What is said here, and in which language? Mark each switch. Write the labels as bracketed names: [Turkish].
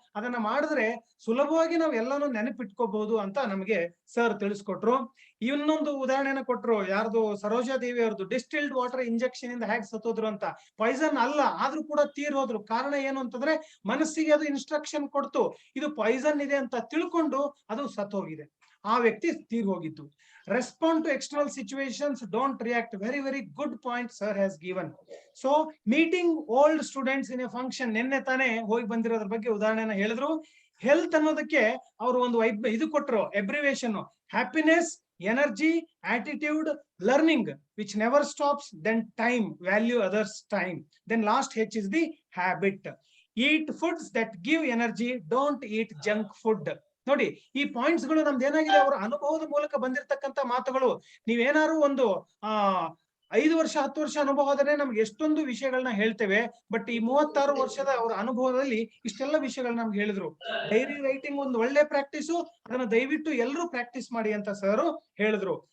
[Kannada] ಅದನ್ನ ಮಾಡಿದ್ರೆ ಸುಲಭವಾಗಿ ನಾವು ಎಲ್ಲಾನು ನೆನಪಿಟ್ಕೋಬಹುದು ಅಂತ ನಮಗೆ ಸರ್ ತಿಳಿಸ್ಕೊಟ್ರು. ಇನ್ನೊಂದು ಉದಾಹರಣೆನ ಕೊಟ್ರು. ಯಾರ್ದು, ಸರೋಜಾ ದೇವಿ ಅವ್ರದ್ದು. ಡಿಸ್ಟಿಲ್ಡ್ ವಾಟರ್ ಇಂಜೆಕ್ಷನ್ ಇಂದ ಹೇಗೆ ಸತ್ತೋದ್ರು ಅಂತ. ಪಾಯ್ಸನ್ ಅಲ್ಲ, ಆದ್ರೂ ಕೂಡ ತೀರ್ ಹೋದ್ರು. ಕಾರಣ ಏನು ಅಂತಂದ್ರೆ ಮನಸ್ಸಿಗೆ ಅದು ಇನ್ಸ್ಟ್ರಕ್ಷನ್ ಕೊಡ್ತು, ಇದು ಪಾಯ್ಸನ್ ಇದೆ ಅಂತ ತಿಳ್ಕೊಂಡು ಅದು ಸತ್ತೋಗಿದೆ. ಆ ವ್ಯಕ್ತಿ ತೀರ್ ಹೋಗಿತ್ತು. [English] Respond to external situations, don't react. Very, very good point sir has given. So meeting old students in a function. [Kannada] ನಿನ್ನೆ ತಾನೇ ಹೋಗಿ ಬಂದಿರೋದ್ರ ಬಗ್ಗೆ ಉದಾಹರಣೆನ ಹೇಳಿದ್ರು. ಹೆಲ್ತ್ ಅನ್ನೋದಕ್ಕೆ ಅವರು ಒಂದು ಇದು ಕೊಟ್ಟರು, abbreviation. [English] Happiness, energy, attitude, learning which never stops, then time, value others time, then last H is the habit. Eat foods that give energy, don't eat junk food. [Kannada] ನೋಡಿ ಈ ಪಾಯಿಂಟ್ಸ್ ಗಳು ನಮ್ದು ಏನಾಗಿದೆ, ಅವರ ಅನುಭವದ ಮೂಲಕ ಬಂದಿರತಕ್ಕಂತ ಮಾತುಗಳು. ನೀವೇನಾದ್ರು ಒಂದು 5 ವರ್ಷ 10 ವರ್ಷ ಅನುಭವ ಆದ್ರೆ ನಮ್ಗೆ ಎಷ್ಟೊಂದು ವಿಷಯಗಳನ್ನ ಹೇಳ್ತೇವೆ. ಬಟ್ ಈ 36 ವರ್ಷದ ಅವರ ಅನುಭವದಲ್ಲಿ ಇಷ್ಟೆಲ್ಲ ವಿಷಯಗಳನ್ನ ನಮ್ಗೆ ಹೇಳಿದ್ರು. ಡೈರಿ ರೈಟಿಂಗ್ ಒಂದು ಒಳ್ಳೆ ಪ್ರಾಕ್ಟೀಸು, ಅದನ್ನ ದಯವಿಟ್ಟು ಎಲ್ಲರೂ ಪ್ರಾಕ್ಟೀಸ್ ಮಾಡಿ ಅಂತ ಸರ್ ಹೇಳಿದ್ರು.